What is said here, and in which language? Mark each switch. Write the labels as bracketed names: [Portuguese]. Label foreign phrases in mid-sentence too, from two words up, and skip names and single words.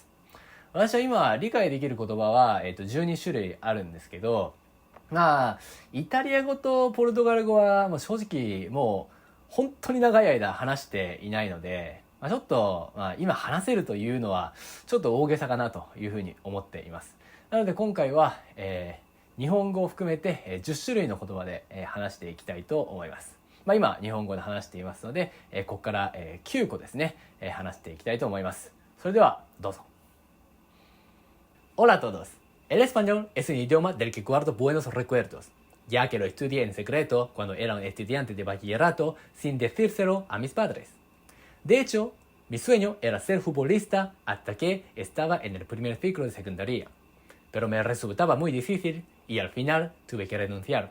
[Japanese] 私は今理解できる言葉は、12種類あるんですけど、イタリア語とポルトガル語はもう正直もう本当に長い間話していないので、ちょっと、今話せるというのはちょっと大げさかなというふうに思っています。なので今回は、日本語を含めて、10種類の言葉で、話していきたいと思います。今日本語で話していますので、ここから、9個ですね、話していきたいと思います。それではどうぞ。 [Spanish] Hola a todos. El español es un idioma del que guardo buenos recuerdos, ya que lo estudié en secreto cuando era un estudiante de bachillerato sin decírselo a mis padres. De hecho, mi sueño era ser futbolista hasta que estaba en el primer ciclo de secundaria, pero me resultaba muy difícil y al final tuve que renunciar.